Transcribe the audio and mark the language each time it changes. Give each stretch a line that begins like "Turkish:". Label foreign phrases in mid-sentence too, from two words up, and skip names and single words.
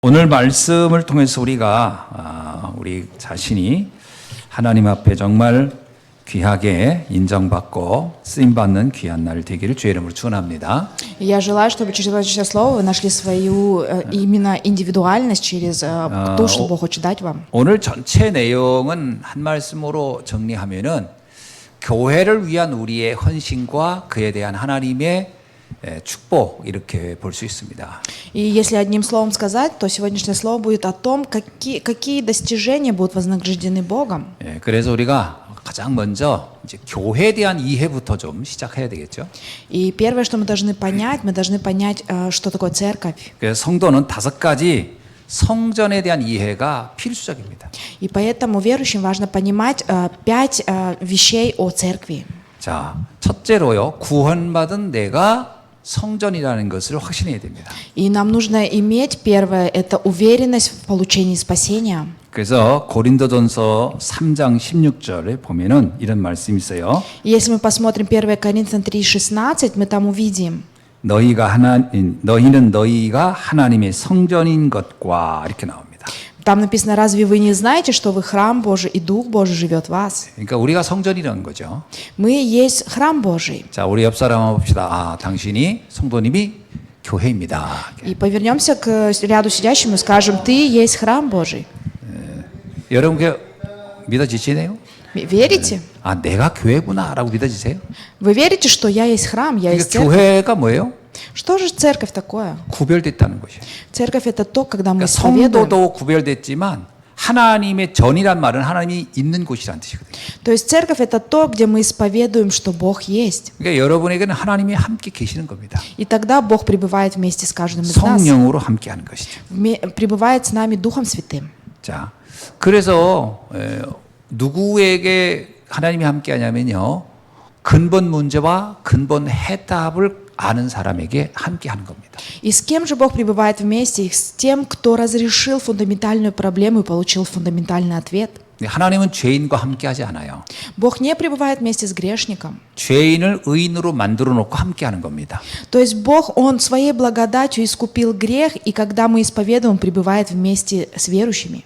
Korean: 오늘 말씀을 통해서 우리가 우리 자신이 하나님 앞에 정말 귀하게 인정받고 쓰임받는 귀한 날 되기를 주의 이름으로 축원합니다.
Russian: Я желаю, чтобы через это слово вы нашли свою именно индивидуальность через то, что Бог хочет дать вам.
Korean: 오늘 전체 내용은 한 말씀으로 정리하면은 교회를 위한 우리의 헌신과 그에 대한 하나님의 축복 이렇게 볼 수 있습니다.
Russian: И если одним словом сказать, то сегодняшнее слово будет о том, какие достижения будут вознаграждены Богом.
Korean: 그래서 우리가 가장 먼저 이제 교회에 대한 이해부터 좀 시작해야 되겠죠.
Russian: И первое, что мы должны понять, что такое церковь.
Korean: 그래서 성도는 5가지 성전에 대한 이해가 필수적입니다.
Russian: И поэтому верующим важно понимать 5 вещей о церкви.
Korean: 자, 첫째로요. 구원받은 내가 성전이라는 것을 확신해야 됩니다.
Russian: И нам нужно иметь первое, это уверенность в получении спасения.
Korean: 그래서 고린도전서 3장 16절에 보면은 이런 말씀이 있어요.
Russian: Если мы посмотрим 1 Коринфянам 3:16, мы там увидим.
Korean: 너희는 너희가 하나님의 성전인 것과 이렇게 나옵니다.
Russian: Там написано: разве вы не знаете, что вы храм Божий и Дух Божий живет в вас?
Korean: 그러니까 우리가 성전이라는 거죠.
Russian: Мы есть храм Божий.
Korean: 자, 우리 옆 사람 한번 봅시다. 당신이 성도님이 교회입니다.
Russian: И повернемся к ряду сидящим и скажем: ты есть храм Божий.
Korean: 여러분 그 믿어지시네요?
Russian: Верите?
Korean: 내가 교회구나라고 믿어지세요?
Russian: Вы верите, что я есть храм, я есть
Korean: 그러니까
Russian: церковь?
Korean: 교회가 뭐예요?
Russian: Что же церковь такое?
Korean: 구별됐다는 것이에요.
Russian: Церковь это то, когда мы
Korean: 그러니까
Russian: исповедуем.
Korean: 성도도 구별됐지만 하나님의 전이란 말은 하나님이 있는 곳이란 뜻이거든요.
Russian: То есть церковь это то, где мы исповедуем, что Бог есть.
Korean: 그러니까 여러분에게는 하나님이 함께 계시는 겁니다.
Russian: И тогда Бог пребывает вместе с каждым из нас.
Korean: 성령으로 함께하는 것이죠.
Russian: Пребывает с нами Духом Святым.
Korean: 자, 그래서 누구에게 하나님이 함께하냐면요, 근본 문제와 근본 해답을 아는 사람에게 함께하는 겁니다.
Russian: И с кем же Бог пребывает вместе? С тем, кто разрешил фундаментальную проблему и получил фундаментальный ответ.
Korean: 하나님은 죄인과 함께하지 않아요.
Russian: Бог не пребывает вместе с грешником.
Korean: 죄인을 의인으로 만들어 놓고 함께하는 겁니다.
Russian: То есть Бог, Он своей благодатью искупил грех, и когда мы исповедуем, Он пребывает вместе с верующими.